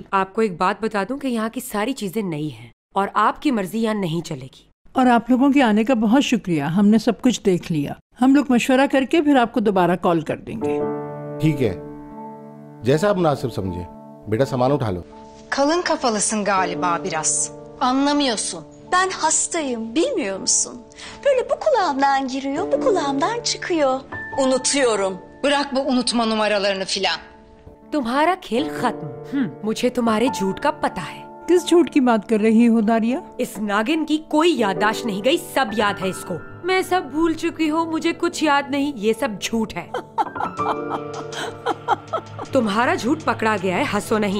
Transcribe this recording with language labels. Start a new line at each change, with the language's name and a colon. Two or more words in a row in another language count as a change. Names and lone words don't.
Hindi: आपको एक बात बता दूं कि यहाँ की सारी चीजें नई हैं और आपकी मर्जी यहाँ नहीं चलेगी। और आप लोगों के आने का बहुत शुक्रिया, हमने सब कुछ देख लिया। हम लोग मशवरा करके फिर आपको दोबारा कॉल कर देंगे। ठीक है, जैसा आप मुनासिब समझे। बेटा सामान उठा लो।
Turkish: Kalın kafalısın galiba biraz. Anlamıyorsun. Ben hastayım, bilmiyor musun? Böyle bu kulağımdan giriyor, bu kulağımdan çıkıyor. Unutuyorum. Bırak bu unutma numaralarını filan.
Hindi: तुम्हारा खेल खत्म। मुझे तुम्हारे झूठ का पता है। किस झूठ की बात कर रही हो दारिया? इस नागिन की कोई याददाश्त नहीं गई, सब याद है इसको। मैं सब भूल चुकी हूँ, मुझे कुछ याद नहीं, ये सब झूठ है। तुम्हारा झूठ पकड़ा गया है, हंसो नहीं।